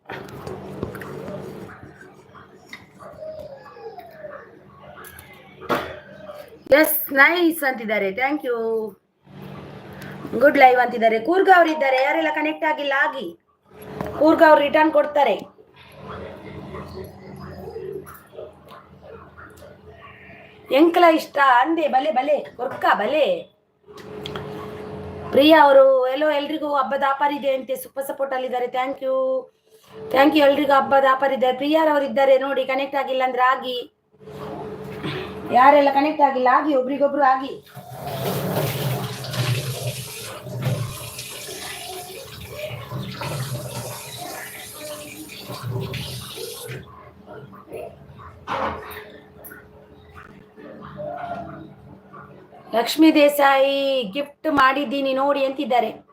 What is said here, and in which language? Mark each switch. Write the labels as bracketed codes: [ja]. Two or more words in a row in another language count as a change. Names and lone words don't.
[en] yes nice [kn] ಅಂತಿದ್ದಾರೆ. [en] thank you. good live [kn] ಅಂತಿದ್ದಾರೆ. ಕೂರ್ಗ ಅವರು ಇದ್ದಾರೆ. ಯಾರೆಲ್ಲ ಕನೆಕ್ಟ್ ಆಗಿಲ್ಲ ಆಗಿ. ಕೂರ್ಗ ಅವರು ರಿಟರ್ನ್ ಕೊಡ್ತಾರೆ. [tcy] ಎಂಕಲ ಇಷ್ಟ ಅಂದೆ. ಬಲೆ ಬಲೆ ಕೊರ್ಕ ಬಲೆ. [kn] ಪ್ರಿಯಾ ಅವರು ಎಲ್ಲೋ ಎಲ್ರಿಗೂ ಹಬ್ಬದ ಆಫರ್ ಇದೆ ಅಂತೆ, [en] super support [kn] ಅಲ್ಲಿದ್ದಾರೆ. [en] thank you thank you. [kn] ಎಲ್ರಿಗೂ ಹಬ್ಬದ ಆಫರ್ ಇದೆ. ಪ್ರಿಯಾರವರು ಇದ್ದಾರೆ ನೋಡಿ. ಕನೆಕ್ಟ್ ಆಗಿಲ್ಲ ಅಂದ್ರೆ ಆಗಿ. ಯಾರೆಲ್ಲ ಕನೆಕ್ಟ್ ಆಗಿಲ್ಲ ಆಗಿ, ಒಬ್ರಿಗೊಬ್ರು ಆಗಿ. ಲಕ್ಷ್ಮೀ ದೇಸಾಯಿ ಗಿಫ್ಟ್ ಮಾಡಿದ್ದೀನಿ ನೋಡಿ ಅಂತಿದ್ದಾರೆ.